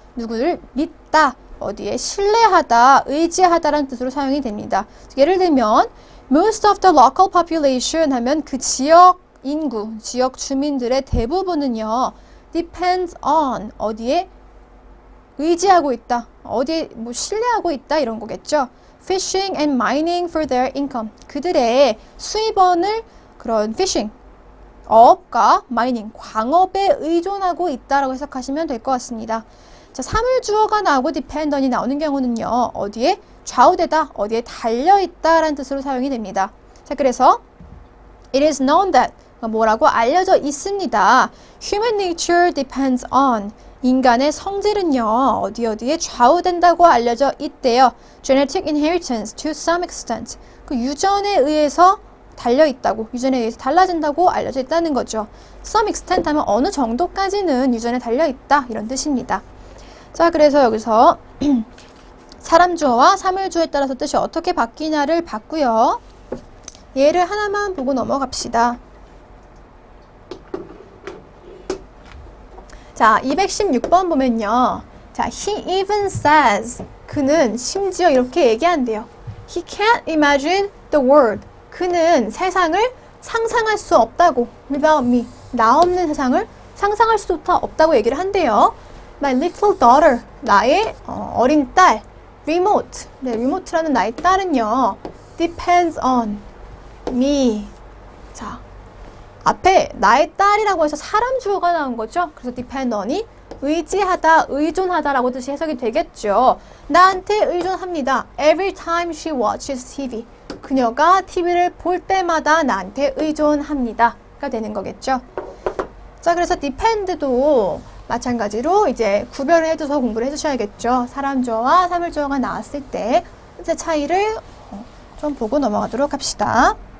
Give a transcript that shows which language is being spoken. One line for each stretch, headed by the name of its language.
Korean: 누구를 믿다, 어디에 신뢰하다, 의지하다라는 뜻으로 사용이 됩니다. 예를 들면 most of the local population 하면 그 지역 인구, 지역 주민들의 대부분은요. depends on, 어디에 의지하고 있다, 어디에 뭐 신뢰하고 있다 이런 거겠죠.
English: fishing and mining for their income.
Korean: 그들의 수입원을 그런 fishing, 어업과 mining, 광업에 의존하고 있다라고 해석하시면 될 것 같습니다. 자, 사물 주어가 나오고 dependent이 나오는 경우는요. 어디에 좌우되다, 어디에 달려있다라는 뜻으로 사용이 됩니다. 자, 그래서 it is known that 뭐라고 알려져 있습니다.
English: Human nature depends on.
Korean: 인간의 성질은요. 어디에 좌우된다고 알려져 있대요.
English: Genetic inheritance to some extent.
Korean: 그 유전에 의해서 달려있다고, 유전에 의해서 달라진다고 알려져 있다는 거죠. Some extent 하면 어느 정도까지는 유전에 달려있다 이런 뜻입니다. 자, 그래서 여기서 사람 주어와 사물 주어에 따라서 뜻이 어떻게 바뀌냐를 봤고요. 얘를 하나만 보고 넘어갑시다. 자, 216번 보면요. 자,
English: he even says,
Korean: 그는 심지어 이렇게 얘기한대요.
English: He can't imagine the world.
Korean: 그는 세상을 상상할 수 없다고.
English: without me.
Korean: 나 없는 세상을 상상할 수 없다고 얘기를 한대요.
English: My little daughter.
Korean: 나의 어린 딸.
English: remote.
Korean: 네, remote라는 나의 딸은요.
English: depends on me.
Korean: 자, 앞에 나의 딸이라고 해서 사람 주어가 나온 거죠. 그래서 depend on이 의지하다, 의존하다라고 뜻이 해석이 되겠죠. 나한테 의존합니다.
English: Every time she watches TV.
Korean: 그녀가 TV를 볼 때마다 나한테 의존합니다가 되는 거겠죠. 자, 그래서 depend도 마찬가지로 이제 구별을 해줘서 공부를 해주셔야겠죠. 사람 주어와 사물 주어가 나왔을 때 이제 차이를 좀 보고 넘어가도록 합시다.